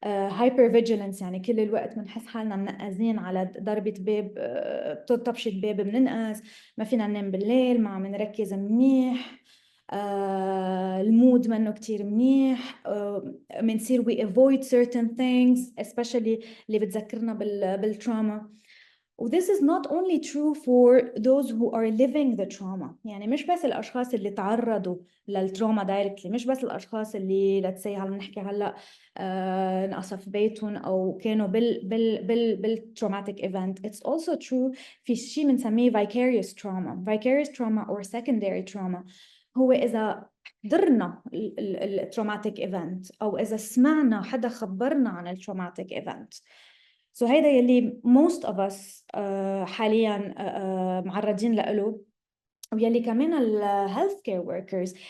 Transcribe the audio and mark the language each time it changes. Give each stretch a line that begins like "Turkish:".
Arabic: hypervigilance، يعني كل الوقت بنحس حالنا منقزين على ضربة باب، طبشة باب بننقز، ما فينا ننام بالليل، ما عم نركز منيح. المود منه كتير منيح، منصير
English: we avoid certain things especially
Arabic: اللي بتذكرنا بالتراما.
English: This is not only true for those who are living the trauma.
Arabic: يعني مش بس الأشخاص اللي تعرضوا للتراما directly، مش بس الأشخاص اللي
English: let's say
Arabic: هلا نحكي هلا انقصف بيتهم أو كانوا بالtraumatic event.
English: It's also true
Arabic: في شيء بنسميه
English: vicarious trauma or secondary trauma.
Arabic: هو إذا حضرنا التروماتيك ايفنت أو إذا سمعنا حدا خبرنا عن التروماتيك ايفنت. So هيدا يلي
English: most of us
Arabic: حاليا معرضين له، ويلي كمان ال
English: health care workers.